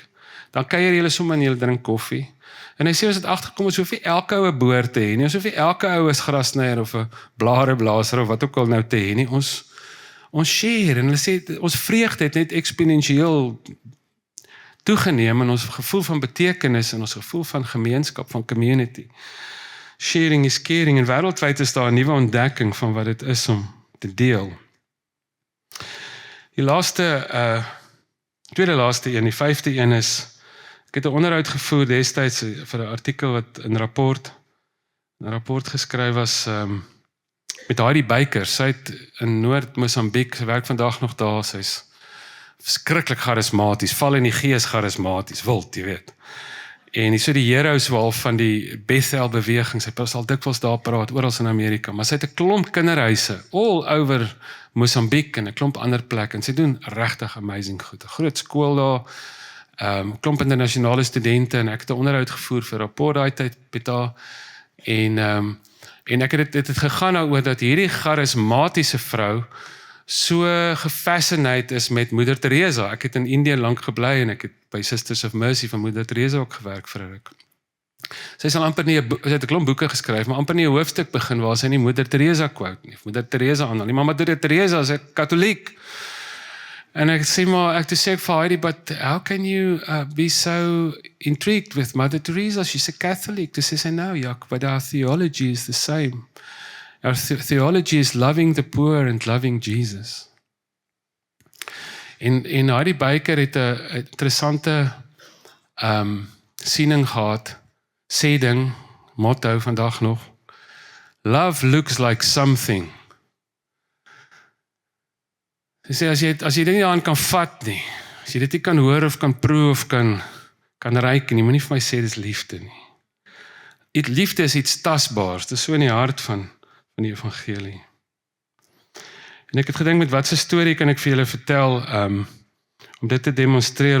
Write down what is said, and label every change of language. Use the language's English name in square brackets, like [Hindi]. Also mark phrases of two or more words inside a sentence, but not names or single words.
[Afrikaans] Dan kuier julle sommer en julle drink koffie. En hy sê ons het agtergekom ons hoef nie elke ou 'n boer te hê nie. Ons hoef nie elke ou is grasnyer of 'n blareblaser of wat ook al nou te hê nie. Ons share en hulle sê ons vreugde het net eksponensieel toegeneem in ons gevoel van betekenis en ons gevoel van gemeenskap, van community. [English] Sharing is caring [Afrikaans] en wêreldwyd is daar 'n nuwe ontdekking van wat dit is om te deel. Die tweede laaste een, die 5de een is, ek het 'n onderhoud gevoer destyds vir 'n artikel wat 'n rapport geskryf was met Heidi Baker. Sy het in Noord-Mosambiek, sy werk vandag nog daar, sy's verskriklik charismaties, val in die gees charismaties, wild, jy weet. En die heroes wel van die Bethel beweging, sy sal dikwels daar praat, oral in Amerika, maar sy het 'n klomp kinderhuise, [English] all over [Afrikaans] Mosambiek en 'n klomp ander plekke, en sy doen regtig amazing goed. 'n Groot skool daar, klomp internasionale studente, en ek het 'n onderhoud gevoer vir 'n rapport daai tyd met haar, en ek het dit gegaan oor dat hierdie charismatiese vrou so gefascineerd is met Moeder Teresa. Ek het in Indië lank gebly en ek het by Sisters of Mercy van Moeder Teresa ook gewerk vir 'n ruk. Sy sal amper nie, sy het 'n klomp boeke geskryf, maar amper nie 'n hoofstuk begin waar sy nie Moeder Teresa quote nie, Moeder Teresa aanhaal nie, maar Moeder Teresa is 'n Katoliek. En ek sê vir Heidi, [English] but how can you be so intrigued with Mother Teresa? She's a Catholic. [Afrikaans] Dis sê [English] no, Jack, but our theology is the same. Our theology is loving the poor and loving Jesus. [Afrikaans] En Heidi Baker het 'n interessante siening gehad, sê ding, motto vandag nog, [English] love looks like something. [Afrikaans] Sy sê, as jy dit nie aan kan vat nie, as jy dit nie kan hoor of kan proe of kan ruik nie, moenie vir my sê dis liefde nie. Liefde is iets tasbaars, dit is so in die hart van die evangelie. En ek het gedink met watse storie kan ek vir julle vertel, om dit te demonstreer.